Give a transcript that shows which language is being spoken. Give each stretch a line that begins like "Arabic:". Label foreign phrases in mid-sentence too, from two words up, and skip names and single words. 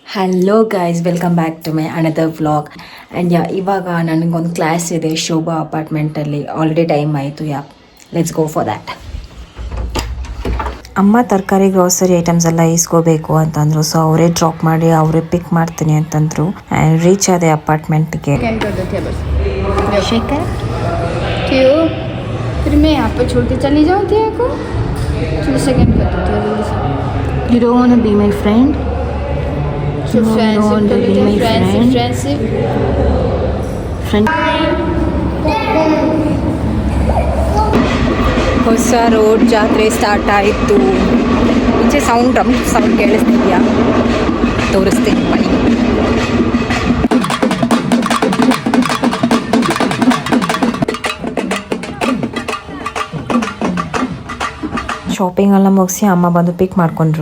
English: hello guys, welcome back to my another vlog.
Kannada: ಆ್ಯಂಡ್ ಇವಾಗ ನನಗೊಂದು ಕ್ಲಾಸ್ ಇದೆ ಶೋಭಾ ಅಪಾರ್ಟ್ಮೆಂಟಲ್ಲಿ.
English: already time ಆಯಿತು. let's go for that.
Kannada: ಅಮ್ಮ ತರಕಾರಿ
English: grocery items
Kannada: ಎಲ್ಲ ಇಸ್ಕೋಬೇಕು ಅಂತಂದರು. ಸೊ ಅವರೇ ಡ್ರಾಪ್ ಮಾಡಿ ಅವರೇ ಪಿಕ್ ಮಾಡ್ತೀನಿ ಅಂತಂದರು. ಆ್ಯಂಡ್ ರೀಚ್ ಆದೆ ಅಪಾರ್ಟ್ಮೆಂಟ್ಗೆ.
Hindi: क्यों फिर मैं यहाँ पर छोड़ते चली जाऊँ तेरे को? चलो सेकंड कर दो जल्दी से.
English: You don't want to be my friend? So friendship.
Kannada: ಹೊಸ ರೋಡ್ ಜಾತ್ರೆ ಸ್ಟಾರ್ಟ್ ಆಯಿತು. ಮುಂಚೆ ಸೌಂಡ್ ಕೇಳಿಸ್ತಿದ್ಯಾ? ತೋರಿಸ್ತೀನಿ ಬನ್ನಿ. ಶಾಪಿಂಗ್ ಎಲ್ಲ ಮುಗಿಸಿ ಅಮ್ಮ ಬಂದು ಪಿಕ್ ಮಾಡಿಕೊಂಡ್ರು.